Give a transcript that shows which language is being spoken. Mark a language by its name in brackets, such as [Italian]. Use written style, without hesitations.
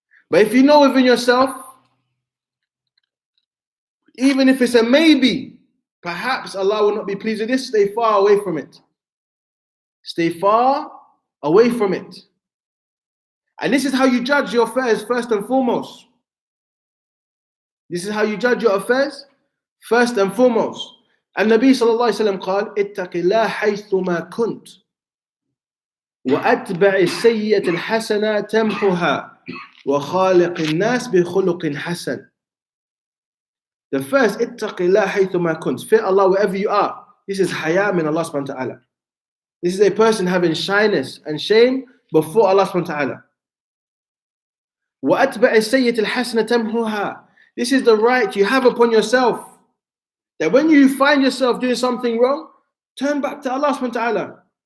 [English] But if you know within yourself, even if it's a maybe, perhaps Allah will not be pleased with this, stay far away from it. Stay far away from it. And this is how you judge your affairs first and foremost. This is how you judge your affairs first and foremost. [Arabic] And Nabi sallallahu alayhi wa sallam قال اتق الله حيثما كنت وأتبع السيئة الحسنة تمحها وخالق الناس بخلق حسن. [English] The first, [Arabic] اتق الله حيثما كنت. [English] Fear Allah wherever you are. This is haya min Allah subhanahu wa ta'ala. This is a person having shyness and shame before Allah subhanahu wa ta'ala. [Arabic] وَأَتْبَعِ السَّيِّةِ الْحَسْنَةَ تَمْحُهَا. [English] This is the right you have upon yourself. That when you find yourself doing something wrong, turn back to Allah subhanahu wa ta'ala.